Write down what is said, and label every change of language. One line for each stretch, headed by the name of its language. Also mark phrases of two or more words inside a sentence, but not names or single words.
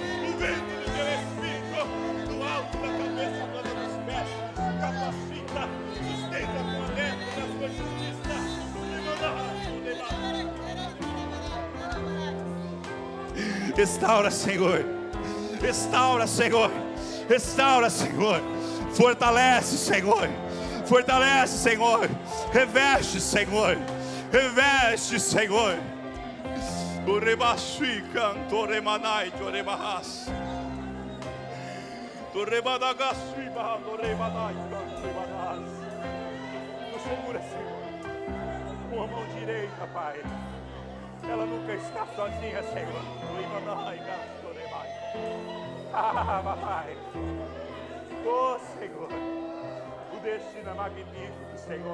Portuguese: do alto da cabeça, planta dos pés, capacita, sustenta com a destra da Sua justiça, restaura, Senhor, fortalece, Senhor, reveste, Senhor. O rebaixi canto remanai to rebahas. To rebadagasui bahando remanai canto rebahas. Tu segura, Senhor, com a mão direita, Pai. Ela nunca está sozinha, Senhor. O remanai canto rebai. Ah, Pai. Oh, Senhor, o destino é magnífico, Senhor.